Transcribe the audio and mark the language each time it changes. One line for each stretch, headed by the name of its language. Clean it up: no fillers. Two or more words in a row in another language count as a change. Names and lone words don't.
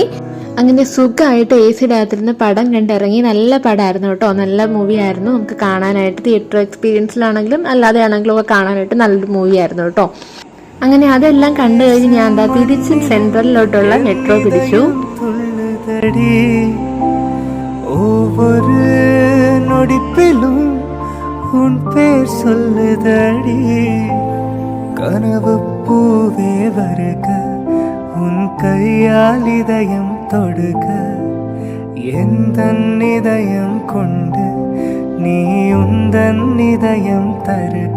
Malayalam: അങ്ങനെ സുഖമായിട്ട് AC രാത്രിന്ന് പടം കണ്ടിറങ്ങി. നല്ല പടമായിരുന്നു കേട്ടോ. നല്ല മൂവി ആയിരുന്നു. നമുക്ക് കാണാനായിട്ട് തിയേറ്റർ എക്സ്പീരിയൻസിലാണെങ്കിലും അല്ലാതെ ആണെങ്കിലും ഒക്കെ കാണാനായിട്ട് നല്ലൊരു മൂവി ആയിരുന്നു കേട്ടോ. അങ്ങനെ അതെല്ലാം കണ്ടു കഴിഞ്ഞ് ഞാൻ തിരിച്ച് സെൻട്രലിലോട്ടുള്ള മെട്രോ പിടിച്ചു.
Tamil: உன் கையால் இதயம் தொடுக எந்தன் இதயம் கொண்டு நீ உந்தன் இதயம் தருக.